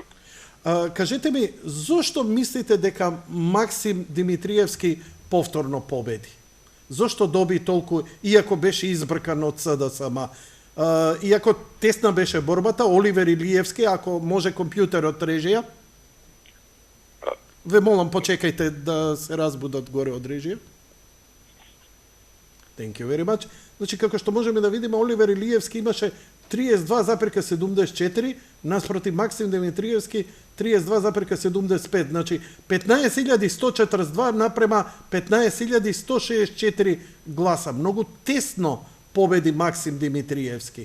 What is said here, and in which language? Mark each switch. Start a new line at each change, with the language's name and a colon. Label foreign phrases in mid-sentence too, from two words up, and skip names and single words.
Macedonian: Кажете ми, зошто мислите дека Максим Димитриевски повторно победи? Зошто доби толку, иако беше избркан од СДСМ, иако тесна беше борбата, Оливер Илиевски, ако може компјутерот режија? Ве молам, почекајте да се разбудат горе од режија.
English: Thank you very much.
Macedonian: Значи, како што можеме да видиме, Оливер Илиевски имаше 32,74, наспроти Максим Димитриевски 32,75. Значи, 15.142 напрема 15.164 гласа. Многу тесно победи Максим Димитриевски.